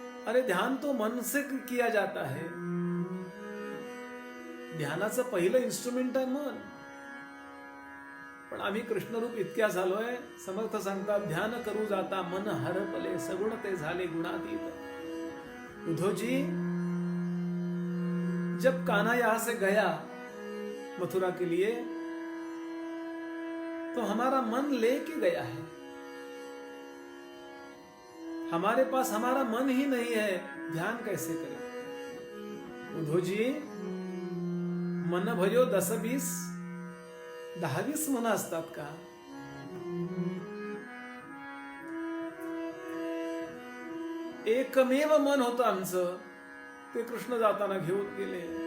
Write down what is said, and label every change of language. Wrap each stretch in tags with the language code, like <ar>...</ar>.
<hi>अरे ध्यान तो मन से किया जाता है.</hi> <mr>ध्यानाचं पहिलं इन्स्ट्रुमेंट आहे मन. पण आम्ही कृष्णरूप इतक्या झालोय. समर्थ सांगतात, ध्यान करू जाता मन हरपले, सगुण ते झाले गुणातीत.</mr> <hi>उद्धव जी, जब कान्हा यहां से गया मथुरा के लिए, तो हमारा मन लेके गया है. हमारे पास हमारा मन ही नहीं है, ध्यान कैसे करें?</hi> <mr>उद्धव जी, मन भयो 10-20, 10-20 मन असतात का? एकमेव मन होतं आमचं, ते कृष्ण जाताना घेऊन गेले.</mr>